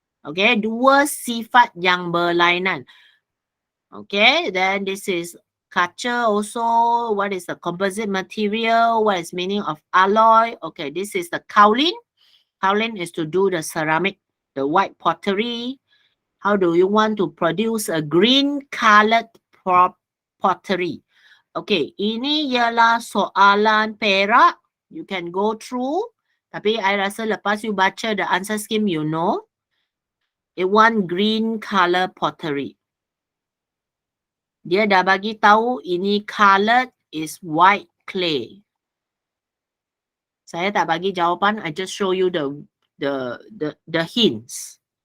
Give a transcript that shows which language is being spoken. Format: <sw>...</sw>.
<en>Okay,</en> <ms>2 sifat yang berlainan.</ms> <en>Okay, then this is kaca also. What is the composite material? What is meaning of alloy? Okay, this is the kaolin. Kaolin is to do the ceramic, the white pottery. How do you want to produce a green colored pottery?</en> <ms>Okay, ini ialah soalan perak.</ms> <en>You can go through.</en> <ms>Tapi I rasa lepas you baca</ms> <en>the answer scheme, you know. It want green color pottery.</en> <ms>Dia dah bagi tahu ini</ms> <en>colored is white clay.</en> <ms>Saya tak bagi jawapan,</ms> <en>I just show you the hints.</en>